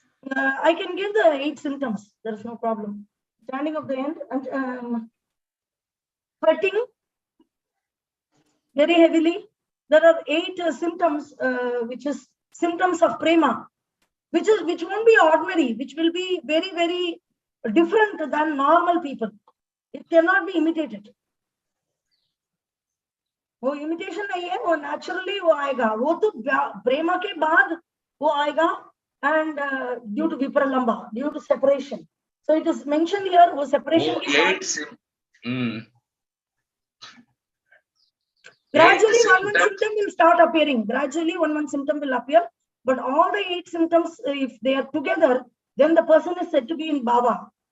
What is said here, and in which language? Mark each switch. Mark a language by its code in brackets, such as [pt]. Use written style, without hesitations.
[en] I can give the 8 symptoms. There is no problem. Standing of the end and sweating very heavily. There are 8 symptoms, which is symptoms of prema, which won't be ordinary, which will be very, very different than normal people. It cannot be imitated. [hi] वो imitation नहीं है, वो naturally वो आएगा, वो तो प्रेमा के बाद वो आएगा, [en] and due to vipralamba, due to separation. So it is mentioned here, [hi] वो separation के बाद [en] gradually one symptom will start appearing. Gradually one symptom will appear, but all the 8 symptoms, if they are together, then the person is said to be in bhava.